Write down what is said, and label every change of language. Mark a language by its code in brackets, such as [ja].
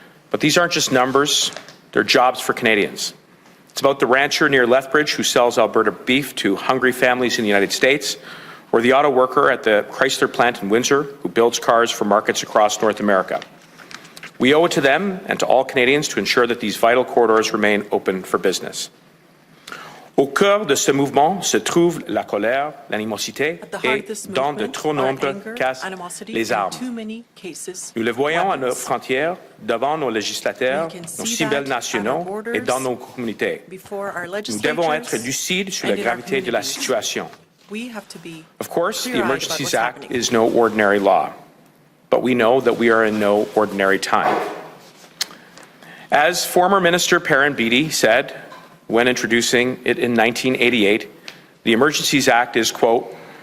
[en] But these aren't just numbers, they're jobs for Canadians. It's about the rancher near Lethbridge who sells Alberta beef to hungry families in the United States, or the auto worker at the Chrysler plant in Windsor who builds cars for markets across North America. We owe it to them and to all Canadians to ensure that these vital corridors remain open for business. [fr] Au cœur de ce mouvement se trouve la colère, l'animosité et, dans de trop nombreux cas, les armes. Nous le voyons à nos frontières, devant nos législateurs, nos symboles nationaux et dans nos communautés. Nous devons être lucides sur la gravité de la situation. [en] Of course, the Emergencies Act is no ordinary law, but we know that we are in no ordinary time. As former Minister Perrin Beatty said when introducing it in 1988, the Emergencies Act is, quote,